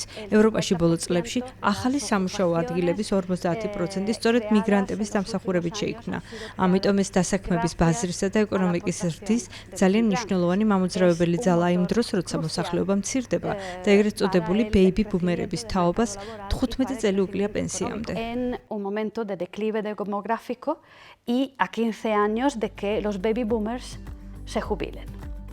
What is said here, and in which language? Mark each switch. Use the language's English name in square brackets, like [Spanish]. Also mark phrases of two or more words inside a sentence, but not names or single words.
[Georgian] ევროპაში ბოლო წლებში ახალი სამუშაო ადგილების 50% სწორედ მიგრანტების დამსახურებით შეიქმნა. ამიტომ ეს დასაქმების ბაზრისა და ეკონომიკის ზრდის ძალიან მნიშვნელოვანი მამოძრავებელი ძალა იმ დროს, როცა მოსახლეობა მცირდება და ეგრეთ წოდებული [English] baby boomers [Georgian] თაობას 15 წელი უკლია პენსიამდე. [Spanish] En un momento de declive demográfico y a 15 años de que los [English] baby boomers [Spanish] se jubilen.